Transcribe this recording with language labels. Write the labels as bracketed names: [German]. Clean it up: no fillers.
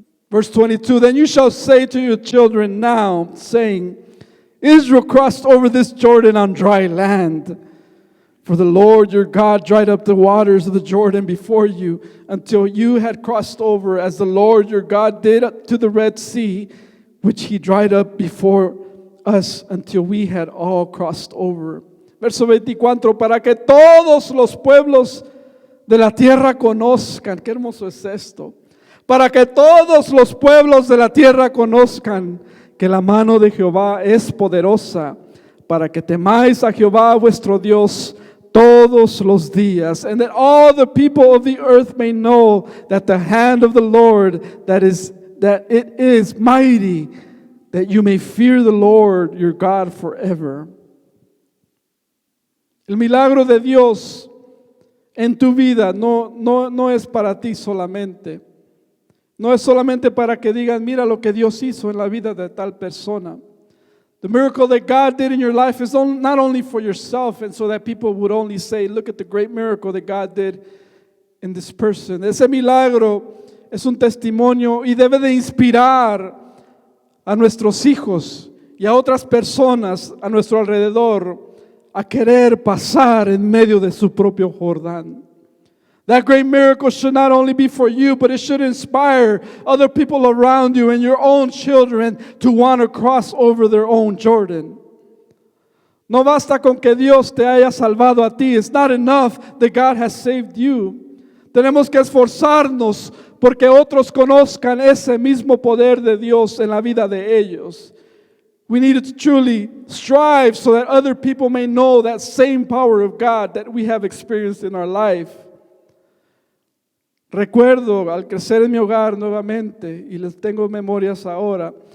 [English] Verse 22, then you shall say to your children now, saying, Israel crossed over this Jordan on dry land. For the Lord your God dried up the waters of the Jordan before you until you had crossed over, as the Lord your God did to the Red Sea, which he dried up before us until we had all crossed over. [Spanish] Verso 24, para que todos los pueblos de la tierra conozcan. Qué hermoso es esto. Para que todos los pueblos de la tierra conozcan que la mano de Jehová es poderosa, para que temáis a Jehová vuestro Dios todos los días, [English] and that all the people of the earth may know that the hand of the Lord, that it is mighty, that you may fear the Lord your God forever. [Spanish] El milagro de Dios en tu vida no es para ti solamente. No es solamente para que digan, mira lo que Dios hizo en la vida de tal persona. [English] The miracle that God did in your life is not only for yourself, and so that people would only say, look at the great miracle that God did in this person. [Spanish] Ese milagro es un testimonio y debe de inspirar a nuestros hijos y a otras personas a nuestro alrededor a querer pasar en medio de su propio Jordán. [English] That great miracle should not only be for you, but it should inspire other people around you and your own children to want to cross over their own Jordan. [Spanish] No basta con que Dios te haya salvado a ti. [English] It's not enough that God has saved you. [Spanish] Tenemos que esforzarnos porque otros conozcan ese mismo poder de Dios en la vida de ellos. [English] We need to truly strive so that other people may know that same power of God that we have experienced in our life. [Spanish] Recuerdo al crecer en mi hogar nuevamente, y les tengo memorias ahora.